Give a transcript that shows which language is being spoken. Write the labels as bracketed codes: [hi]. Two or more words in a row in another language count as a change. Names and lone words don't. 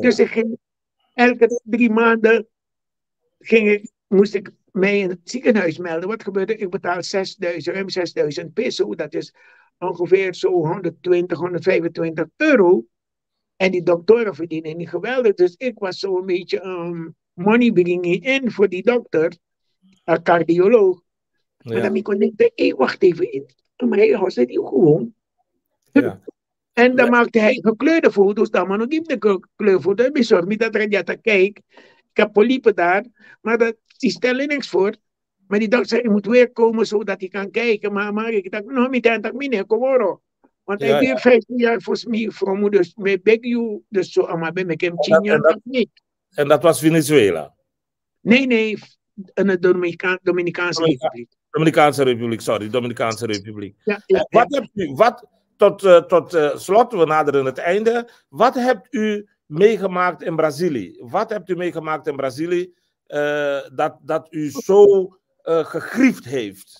[nl] Dus ik ging elke 3 maanden moest ik mij in het ziekenhuis melden. Wat gebeurde? Ik betaal ruim 6.000 peso. Dat is ongeveer zo 120, 125 euro. En die doktoren verdienen niet geweldig. Dus ik was zo een beetje [en] money bringing in [nl] voor die dokter. Een cardioloog. Ja. Maar dan kon ik denken, wacht even. Maar hij was het gewoon. Ja. En dan maakte hij gekleurde foto's. Dan maar nog niet de kleurfoto's. Bezorg me dat er te kijken. Ik heb polypen daar. Maar die stellen niks voor. Maar die dokter zei, je moet weer komen zodat hij kan kijken. Maar ik dacht, no, meneer, kom hoor. Want hij heeft 15 jaar volgens mij voor me. Dus mij [en] beg you. [nl] Dus zo, maar ben ik hem 10 jaar niet. En dat was Venezuela? Nee. In de Dominicaanse Republiek. Dominicaanse Republiek. Ja. Wat hebt u, tot slot, we naderen het einde. Wat hebt u meegemaakt in Brazilië? Wat hebt u meegemaakt in Brazilië dat u zo gegriefd heeft?